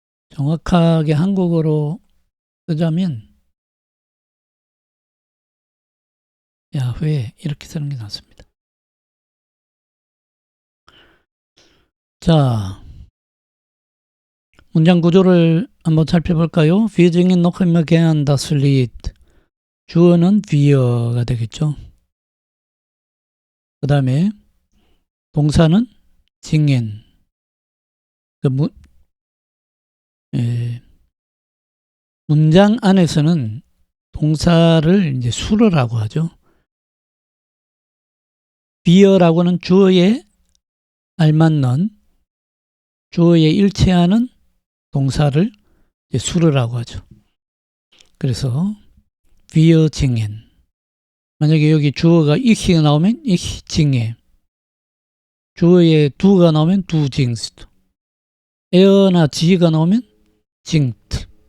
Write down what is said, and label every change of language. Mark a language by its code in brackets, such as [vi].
[ko] 정확하게 한국어로 쓰자면 야훼 이렇게 쓰는 게 낫습니다. 자, 문장 구조를 한번 살펴볼까요? [de] Wir singen noch immer gern das Lied. [ko] 주어는 wir가 되겠죠. 그 다음에 동사는 singen. 문장 안에서는 동사를 이제 수르라고 하죠. wir라고는 주어에 알맞는, 주어에 일치하는 동사를 이제 수르라고 하죠. 그래서 wir singen. 만약에 여기 주어가 ich가 나오면 [de] ich singe. [ko] 주어에 du가 나오면 [de] du singst. [ko] er나 sie가 나오면 singt.